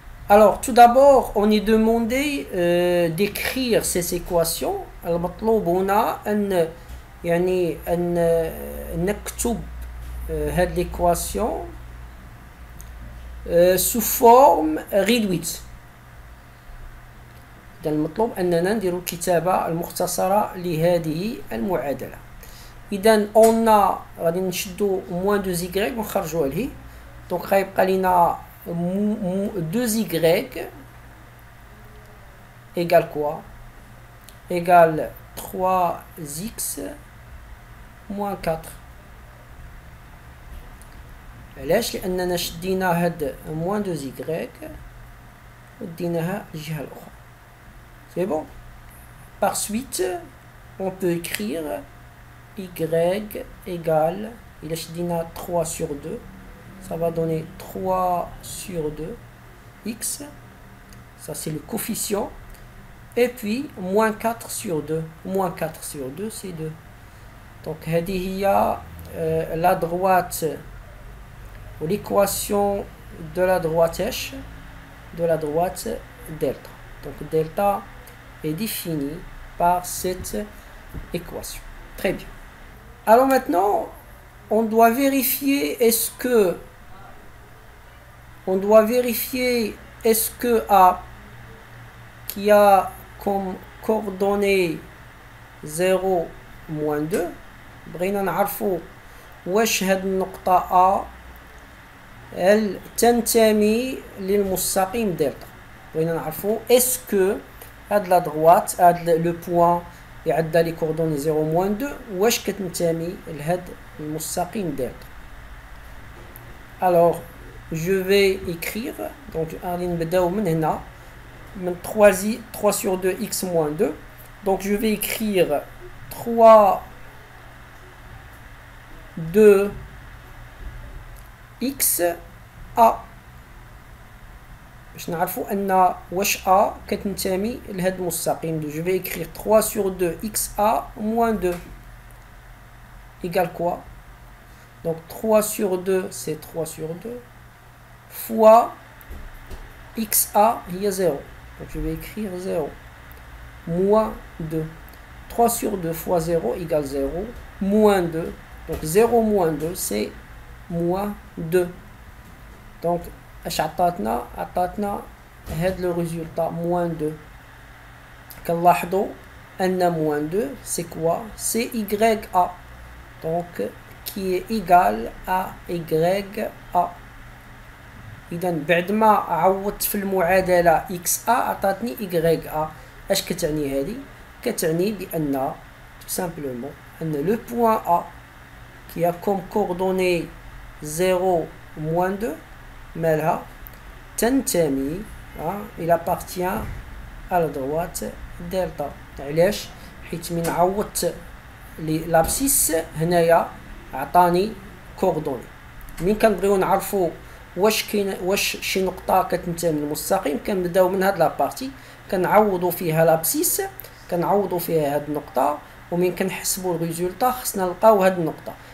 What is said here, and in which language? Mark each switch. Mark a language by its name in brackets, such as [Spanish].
[French] Alors tout d'abord on est demandé d'écrire ces équations. [Arabic] المطلوب هنا أن يعني أن نكتب هذه [French] l'équation sous forme réduite. [Arabic] إذا المطلوب أننا نديرو الكتابة المختصرة لهذه المعادلة. إذا غادي نشدو موان 2y ونخرجوها لهي. دونك غيبقى لينا 2y [French] égale quoi? Égale 3x moins 4. [Arabic] علاش؟ لأننا شدينا هاد موان 2y وديناها الجهة الأخرى. [French] C'est bon. Par suite, on peut écrire y égale, il a [Arabic] شدينا [French] 3 sur 2, ça va donner 3 sur 2 x, ça c'est le coefficient, et puis moins 4 sur 2, moins 4 sur 2 c'est 2. Donc [Arabic] هذه هي [French] la droite ou l'équation de la droite H, de la droite delta. Donc delta est défini par cette équation. Très bien. Alors maintenant, on doit vérifier est-ce A qui a comme coordonnée 0 moins 2 [Arabic] بغينا نعرفوا واش هاد النقطة [French] A elle [Arabic] تنتمي للمستقيم دلتا. بغينا نعرفوا [French] est-ce que [Arabic] هاد [French] la droite [Arabic] هاد [French] le point [Arabic] اللي عندها لي [French] coordonnées 0 moins 2 [Arabic] واش كتنتمي لهاد المستقيم دلتا. [French] Alors je vais écrire, donc [Arabic] غادي نبداو من هنا من [French] 3 sur 2 x moins 2. Donc je vais écrire 3 2 x A [Arabic] باش نعرفوا أن واش A كتنتمي لهذا المستقيم. [French] Je vais écrire 3 sur 2 XA moins 2 égale quoi? Donc 3 sur 2 c'est 3 sur 2 fois XA il y a 0. Donc je vais écrire 0 moins 2. 3 sur 2 fois 0 égale 0 moins 2. Donc 0 moins 2 c'est moins 2. [Arabic] Donc اش عطاتنا هاد لو [French] résultat moins 2. [Arabic] كنلاحظوا ان [French] moins 2 c'est quoi? C'est YA. Donc qui est égal à YA. [Arabic] إذا بعد ما عوضت في المعادلة XA عطاتني YA. اش كتعني هذه؟ كتعني بأن [French] tout simplement [Arabic] أن [French] le point A qui a comme coordonnées 0 moins 2 [Arabic] مالها تنتمي [French] il appartient à la droite [Arabic] دلتا. علاش؟ حيت من عوضت لابسيس هنايا عطاني كوردوني. من كنبغيو نعرفو واش شي نقطة كتنتمي للمستقيم كنبداو من هاد لابارتي كنعوضو فيها لابسيس كنعوضو فيها هاد النقطة ومن كنحسبو الريزولطا خصنا نلقاو هاد النقطة.